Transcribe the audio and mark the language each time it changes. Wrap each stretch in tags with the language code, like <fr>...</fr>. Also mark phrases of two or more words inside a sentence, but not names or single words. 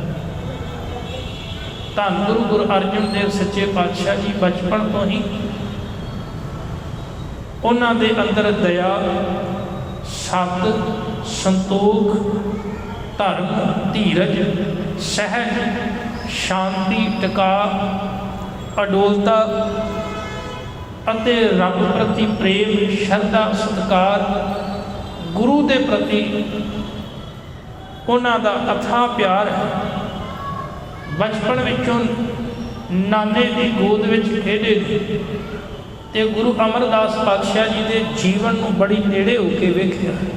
<pa>ਧੰਨ ਗੁਰੂ ਅਰਜਨ ਦੇਵ ਸੱਚੇ ਪਾਤਸ਼ਾਹ ਜੀ ਬਚਪਨ ਤੋਂ ਹੀ ਉਹਨਾਂ ਦੇ ਅੰਦਰ ਦਇਆ, ਸਤ, ਸੰਤੋਖ, ਧਰਮ, ਧੀਰਜ, ਸਹਿਜ, ਸ਼ਾਂਤੀ ਟਿਕਾ ਅਡੋਲਤਾ ਅਤੇ ਰੱਬ ਪ੍ਰਤੀ ਪ੍ਰੇਮ ਸ਼ਰਧਾ ਸਤਿਕਾਰ ਗੁਰੂ ਦੇ ਪ੍ਰਤੀ ਉਹਨਾਂ ਦਾ ਅਥਾਹ ਪਿਆਰ ਹੈ। ਬਚਪਨ ਵਿੱਚੋਂ ਨਾਨੇ ਦੀ ਗੋਦ ਵਿੱਚ ਖੇਡੇ ਤੇ ਗੁਰੂ ਅਮਰਦਾਸ ਪਾਤਸ਼ਾਹ ਜੀ ਦੇ ਜੀਵਨ ਨੂੰ ਬੜੀ ਨੇੜੇ ਹੋ ਕੇ ਵੇਖਿਆ।</pa>